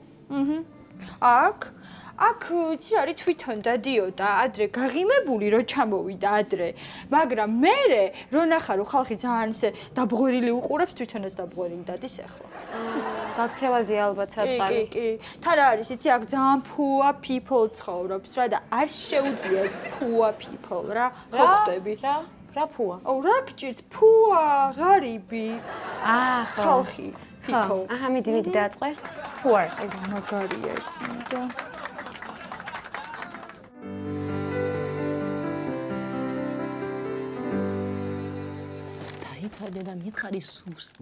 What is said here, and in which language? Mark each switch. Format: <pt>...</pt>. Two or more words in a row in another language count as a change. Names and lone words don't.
<ka>აქ იცი არის თვითონ დადიოდა ადრე გაღიმებული რო ჩამოვიდა ადრე, მაგრამ მერე რო ნახა რომ ხალხი ძალიან ისე დაბღვერილი უყურებს, თვითონაც დაბღვერილი დადის ახლა. გაქცევაზია ალბათ საწყალი. კი. თან რა არის, იცი აქ ძალიან</ka> <en>poor people</en> <ka>ცხოვრობს რა და არ შეუძლია ეს</ka> <en>poor people</en> <ka>რა. ხო ხვდები? რა ფუა? აუ რა გჭირს poor ღარიბი. ხო. ხალხი. ხო. აჰა, მიდი დააწყე. poor. აი მაგარია ეს მინდა. და მითხარი სუსტად.</ka>